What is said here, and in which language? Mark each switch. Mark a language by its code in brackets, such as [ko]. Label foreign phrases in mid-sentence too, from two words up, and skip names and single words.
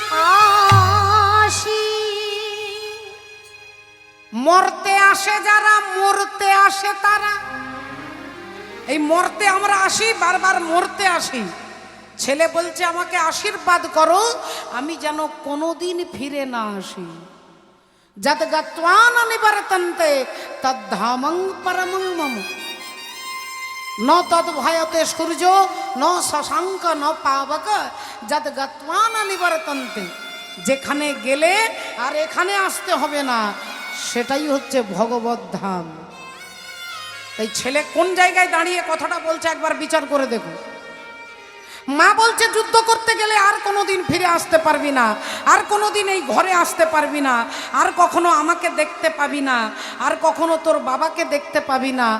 [bn] আসি মরতে আসে যারা, মরতে আসে তারা। এই মরতে আমরা আসি, বারবার মরতে আসি। ছেলে বলছে আমাকে আশীর্বাদ করো আমি যেন কোনোদিন ফিরে না আসি। [sa] যদ গত্বা ন নিবর্তন্তে তদ্ধামং পরমং মম, ন তদ ভয়তে সূর্য ন শশাঙ্ক ন পাবক, যদ গত্বা ন নিবর্তন্তে। [bn] যেখানে গেলে আর এখানে আসতে হবে না, সেটাই হচ্ছে ভগবত ধাম। এই ছেলে কোন জায়গায় দাঁড়িয়ে কথাটা বলছে একবার বিচার করে দেখো। মা বলছে যুদ্ধ করতে গেলে আর কোনোদিন ফিরে আসতে পারবি না, আর কোনোদিন এই ঘরে আসতে পারবি না, আর কখনো আমাকে দেখতে পাবি না, আর কখনো তোর বাবাকে দেখতে পাবি না।